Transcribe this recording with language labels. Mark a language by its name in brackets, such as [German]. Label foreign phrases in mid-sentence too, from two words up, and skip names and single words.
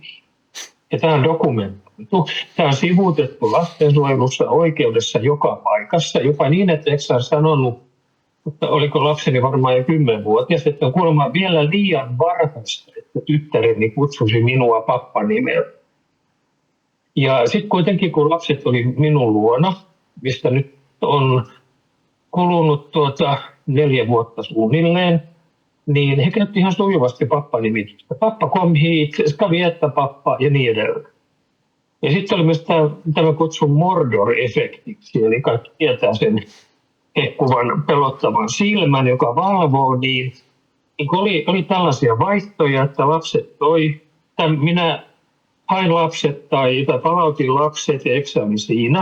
[Finnish] Ja tämä on dokumentoitu. Tämä on sivuutettu lastensuojelussa, oikeudessa joka paikassa, jopa niin, että eikö ole sanonut, mutta oliko lapseni varmaan jo 10-vuotias, että on kuulemma vielä liian varhaista, että tyttäreni kutsusi minua pappanimellä. Ja sitten kuitenkin, kun lapset oli minun luona, mistä nyt on kulunut 4 vuotta suunnilleen, niin he käytti ihan sujuvasti pappanimitystä. [Swedish] Pappa kom hit, ska vi äta pappa [Finnish] ja niin edelleen. Ja sitten oli myös tämä kutsun Mordor-efektiksi, eli kaikki tietää sen hekkuvan pelottavan silmän, joka valvoo, niin oli tällaisia vaihtoja, että lapset minä hain lapset tai palautin lapset ja eksami siinä.